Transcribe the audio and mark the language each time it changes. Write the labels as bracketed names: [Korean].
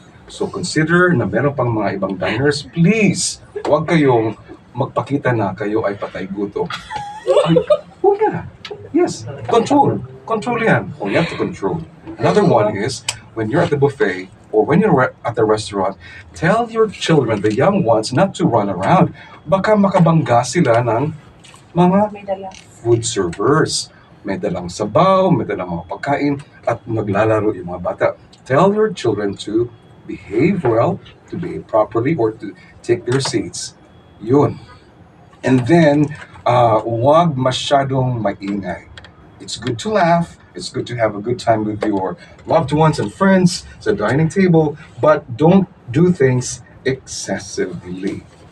[English] So consider [Filipino] na meron pang mga ibang diners, please, huwag kayong magpakita na kayo ay patay gutom. [English] Huwag na. Yes, control. Control yan. Oh, you have to control. Another one is, when you're at the buffet, or when you're at the restaurant, tell your children, the young ones, not to run around. [Filipino] Baka makabangga sila ng mga food servers. May dalang sabaw, may dalang mga pagkain, at maglalaro yung mga bata. [English] Tell your children to behave well, to behave properly, or to take their seats. Yun. And then, [Filipino] huwag masyadong maingay. [English] It's good to laugh. It's good to have a good time with your loved ones and friends sa dining table, but don't do things excessively.